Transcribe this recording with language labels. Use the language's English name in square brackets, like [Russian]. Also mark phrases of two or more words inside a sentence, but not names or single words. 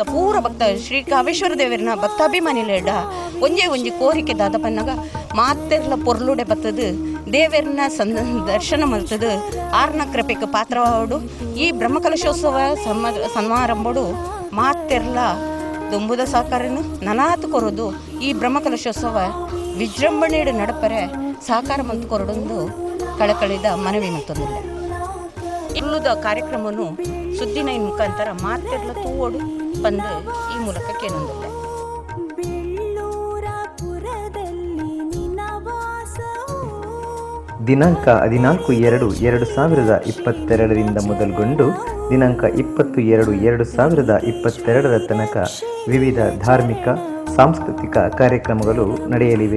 [Tulu] ಪೂರ ಶ್ರೀ ಕಾವೇಶ್ವರ ದೇವರನ್ನ ಭಕ್ತಾಭಿಮಾನಿಲೇಡ ಒಂಜಿ ಕೋರಿಕೆ ದಾದ ಪನ್ನಾಗ ಮಾತೆರ್ಲ ಪೊರ್ಲುಡೆ ಬತ್ತದು ದೇವರನ್ನ ದರ್ಶನ ಮಲ್ತದು ಆರ್ನ ಕೃಪೆಗೆ ಪಾತ್ರವಾಡು ಈ ಬ್ರಹ್ಮಕಲಶೋತ್ಸವ ಸಮಾರಂಭಡು ಮಾತೆರ್ಲ ದುಂಬುದ ಸಹಕಾರನು ನನಾತು ಕೊರೋದು ಈ ಬ್ರಹ್ಮಕಲಶೋತ್ಸವ ವಿಜೃಂಭಣೆಡು ನಡಪರೆ ಸಹಕಾರ ಮಂತು ಕೊರಡೊಂದು ಕಳಕಳಿದ ಮನವಿ ಮತ್ತೊಂದಿಲ್ಲ. ಇಲ್ಲದ ಕಾರ್ಯಕ್ರಮವನ್ನು ಸುದ್ದಿ 9 ಮುಖಾಂತರ ಮಾತೆರ್ಲ ತೂವೋಡು ಬಂದು ಈ ಮೂಲಕ ಕೇಳೊಂದಿಲ್ಲ. [Kannada] ದಿನಾಂಕ 14/2/2022 ಮೊದಲುಗೊಂಡು ದಿನಾಂಕ 20/2/2022 ತನಕ ವಿವಿಧ ಧಾರ್ಮಿಕ ಸಾಂಸ್ಕೃತಿಕ ಕಾರ್ಯಕ್ರಮಗಳು ನಡೆಯಲಿವೆ.